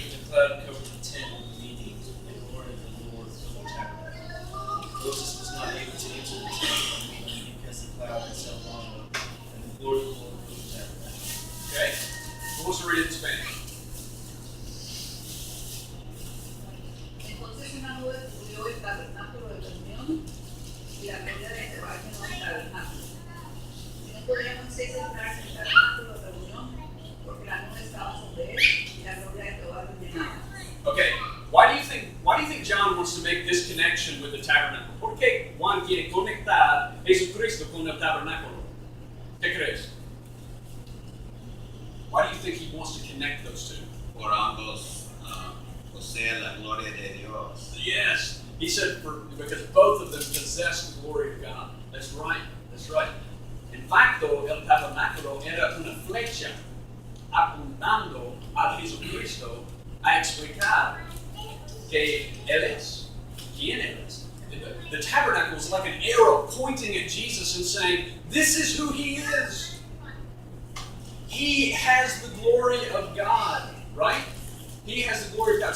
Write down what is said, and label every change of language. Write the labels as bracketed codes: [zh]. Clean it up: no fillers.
[en] Cloud covered the tent of the meeting, and the glory of the Lord filled the tabernacle. Moses was not able to enter the tent because the cloud had settled on him, and the glory of the Lord filled the tabernacle. Okay, who wants to read it in Spanish? [es] Entonces una nube cubrió el tabernáculo de reunión y la medida de Jehová llenó el tabernáculo. Y no podía Moisés entrar en el tabernáculo de reunión porque la nube estaba sobre él y la gloria de Jehová lo llenaba. [en] Okay, why do you think John wants to make this connection with the tabernacle? [es] ¿Por qué Juan quiere conectar Jesucristo con el tabernáculo? ¿Qué crees? [en] Why do you think he wants to connect those two? [es] Por ambos poseen la gloria de Dios. [en] Yes, he said because both of them possess the glory of God. That's right, that's right. [es] En facto, el tabernáculo era una flecha apuntando a Jesucristo a explicar que Él es, quién Él es. [en] The tabernacle was like an arrow pointing at Jesus and saying, this is who He is. He has the glory of God, right? He has the glory of God.